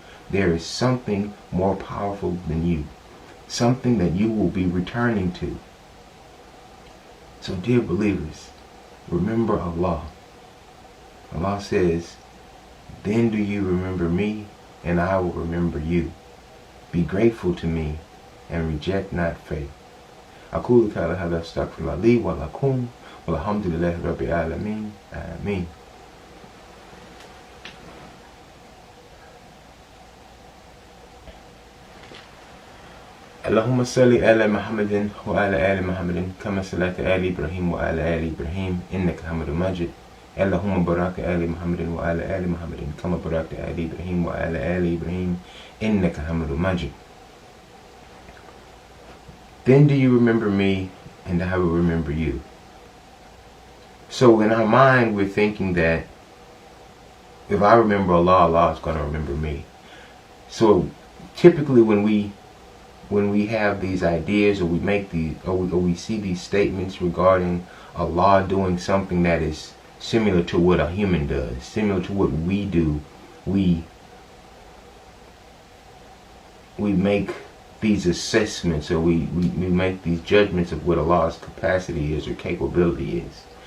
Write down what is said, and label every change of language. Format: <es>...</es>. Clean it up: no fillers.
<en>There is something more powerful than you. Something that you will be returning to. So dear believers, remember Allah. Allah says, then do you remember me, and I will remember you. Be grateful to me, and reject not faith.</en> <ar>أقول قولي هذا أستغفر الله لي ولكم والحمد لله رب العالمين آمين. اللهم صل على محمد وعلى آل محمد كما صليت على إبراهيم وعلى آل إبراهيم إنك حميد مجيد. اللهم بارك على محمد وعلى آل محمد كما باركت على إبراهيم وعلى آل إبراهيم إنك حميد مجيد.</ar> <en>Then do you remember me, and I will remember you. So in our mind, we're thinking that if I remember Allah, Allah is going to remember me. So typically when we have these ideas, or we make these, or we see these statements regarding Allah doing something that is similar to what a human does, similar to what we do, we make these assessments, or we make these judgments of what Allah's capacity is or capability is.</en>